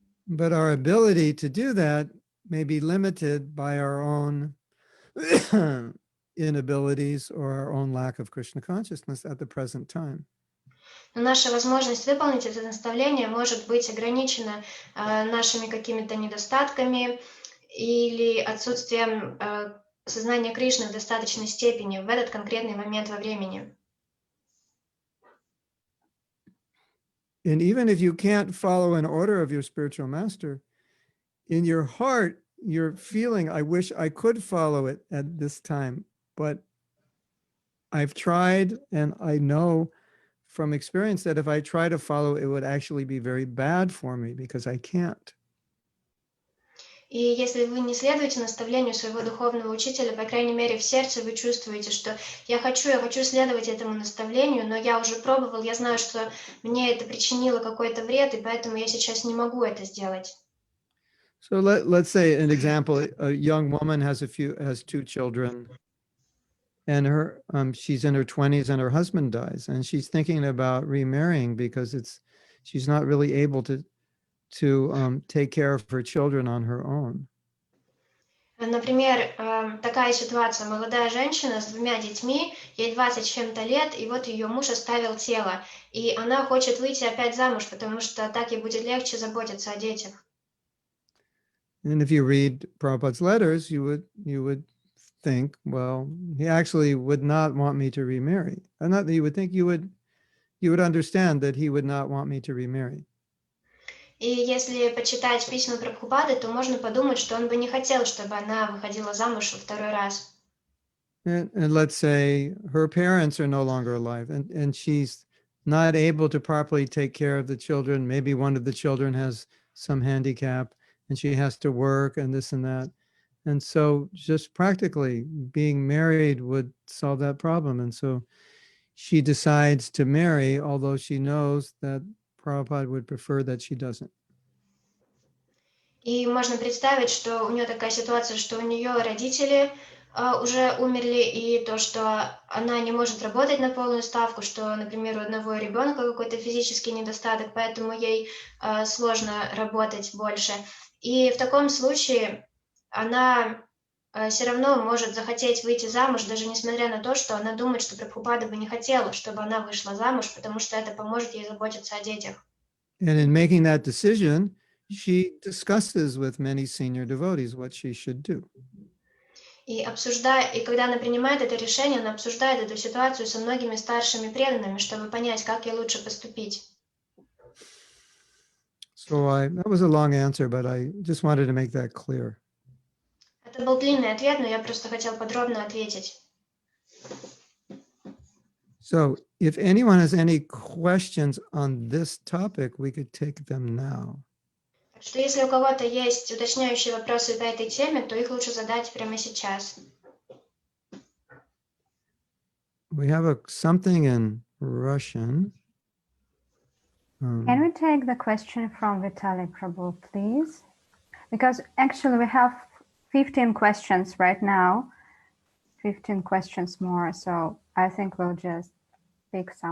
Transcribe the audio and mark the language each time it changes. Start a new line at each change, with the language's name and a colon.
English: But our ability to do that may be limited by our own inabilities or our own lack of Krishna consciousness at the present time.
Russian: Но наша возможность выполнить это наставление может быть ограничена нашими какими-то недостатками или отсутствием сознания Кришны в достаточной степени в этот конкретный момент во времени.
English: And even if you can't follow an order of your spiritual master, in your heart, you're feeling, I wish I could follow it at this time, but I've tried and I know from experience that if I try to follow, it would actually be very bad for me because I can't.
Russian: И если вы не следуете наставлению своего духовного учителя, по крайней мере, в сердце вы чувствуете, что я хочу следовать этому наставлению, но я уже пробовал, я знаю, что мне это причинило какой-то вред, и поэтому я сейчас не могу это сделать.
English: So let's say an example, a young woman has two children, and she's in her 20s and her husband dies, and she's thinking about remarrying because she's not really able to take care of her children on her own.
Russian: Например, такая ситуация. Молодая женщина с 2 детьми, ей 20 с чем-то лет, и вот ее муж оставил тело. И она хочет выйти опять замуж, потому что так ей будет легче заботиться о детях.
English: And if you read Prabhupada's letters, you would think, well, he actually would not want me to remarry. And not that you would think, you would understand that he would not want me to remarry.
Russian: И если почитать письма Прабхупады, то можно подумать, что он бы не хотел, чтобы она выходила замуж во второй раз.
English: And let's say her parents are no longer alive, and she's not able to properly take care of the children. Maybe one of the children has some handicap, and she has to work and this and that. And so just practically being married would solve that problem. And so she decides to marry, although she knows that Prabhupada would prefer that she doesn't.
Russian: И можно представить, что у нее такая ситуация, что у нее родители уже умерли, и то, что она не может работать на полную ставку, что, например, у одного ребенка какой-то физический недостаток, поэтому ей сложно работать больше. И в таком случае она все равно может захотеть выйти замуж, даже несмотря на то, что она думает, что Прабхупада бы не хотела, чтобы она вышла замуж, потому что это поможет ей заботиться о детях.
English: And in making that decision, she discusses with many senior devotees what she should do.
Russian: И когда она принимает это решение, она обсуждает эту ситуацию со многими старшими преданными, чтобы понять, как ей лучше поступить.
English: So that was a long answer, but I just wanted to make that clear.
Russian: Это был длинный ответ, но я просто хотел подробно ответить.
English: So if anyone has any questions on this topic, we could take them now.
Russian: Так что если у кого-то есть уточняющие вопросы по этой теме, то их лучше задать прямо сейчас.
English: We have something in Russian. Can we take the question from Vitaly Prabhu, please? Because actually we have 15 questions right now, 15 questions more, so I think we'll just pick some